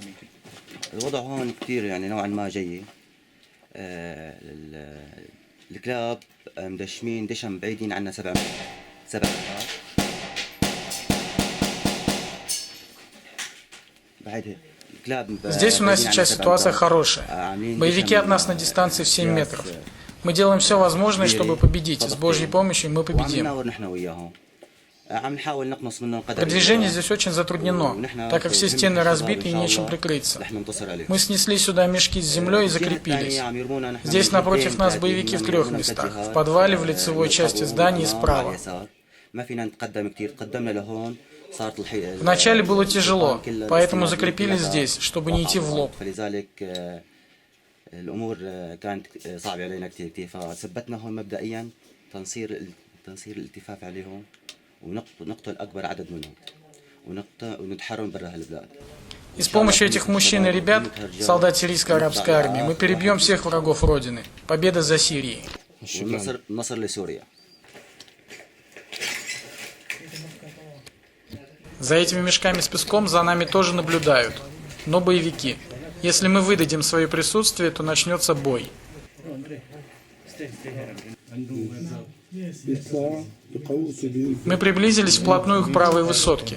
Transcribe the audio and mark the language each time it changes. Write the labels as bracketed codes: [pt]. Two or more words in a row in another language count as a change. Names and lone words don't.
[ar] الوضع هون كتير يعني نوعا ما جيد. الكلاب مدشمين دشم بعيدين عنا 7 متر. بعد الكلاب [ru] Здесь у нас сейчас ситуация хорошая. Боевики от нас на дистанции в 7 метров. Мы делаем все возможное, чтобы победить. С Божьей помощью мы победим. Продвижение здесь очень затруднено, так как все стены разбиты и нечем прикрыться. Мы снесли сюда мешки с землей и закрепились. Здесь напротив нас боевики в 3 местах. В подвале, в лицевой части здания и справа. Вначале было тяжело, поэтому закрепились здесь, чтобы не идти в лоб. [ar] الامور كانت صعبه علينا كثير فثبتنا هون مبدئيا تنصير الالتفاف عليهم ونقتل اكبر عدد منهم ونتحرم برا هالبلاد. [ru] И с помощью этих мужчин и ребят, солдат сирийской арабской армии, мы перебьем всех врагов Родины. Победа за Сирией. [ar] نصر لسوريا. [ru] За этими мешками с песком за нами тоже наблюдают, но боевики. Если мы выдадим свое присутствие, то начнется бой. Мы приблизились вплотную к правой высотке.